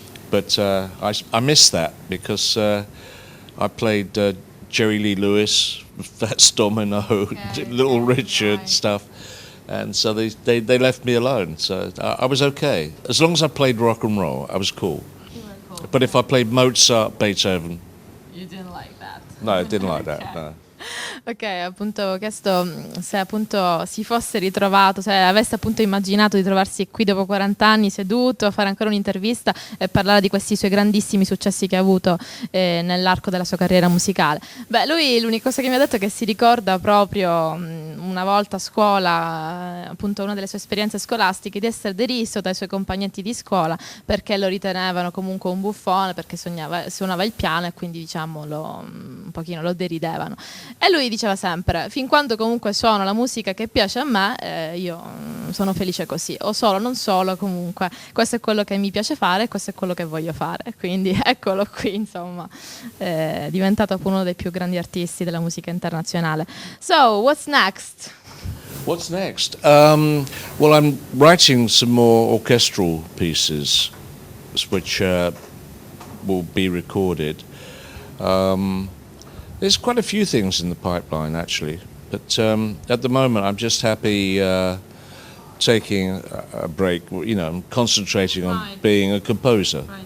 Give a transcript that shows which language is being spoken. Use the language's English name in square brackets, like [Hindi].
[English] But I missed that because I played Jerry Lee Lewis, Fats Domino, Little Richard stuff, and so they left me alone. So I was okay as long as I played rock and roll. I was cool. You were cool. But if I played Mozart, Beethoven, You didn't like that. no, I didn't like that. No. [Italian] Ok, appunto ho chiesto se appunto si fosse ritrovato, se avesse appunto immaginato di trovarsi qui dopo 40 anni seduto, a fare ancora un'intervista e parlare di questi suoi grandissimi successi che ha avuto nell'arco della sua carriera musicale. Beh, lui l'unica cosa che mi ha detto è che si ricorda proprio una volta a scuola, appunto una delle sue esperienze scolastiche, di essere deriso dai suoi compagnetti di scuola perché lo ritenevano comunque un buffone, perché suonava il piano e quindi diciamo un pochino lo deridevano. E lui diceva sempre, fin quando comunque suono la musica che piace a me, io sono felice così, o solo, non solo, comunque questo è quello che mi piace fare, questo è quello che voglio fare, quindi eccolo qui, insomma, è diventato uno dei più grandi artisti della musica internazionale. [English] So, what's next? What's next? Well, I'm writing some more orchestral pieces, which will be recorded. There's quite a few things in the pipeline, actually, but at the moment I'm just happy taking a break, you know, concentrating on being a composer.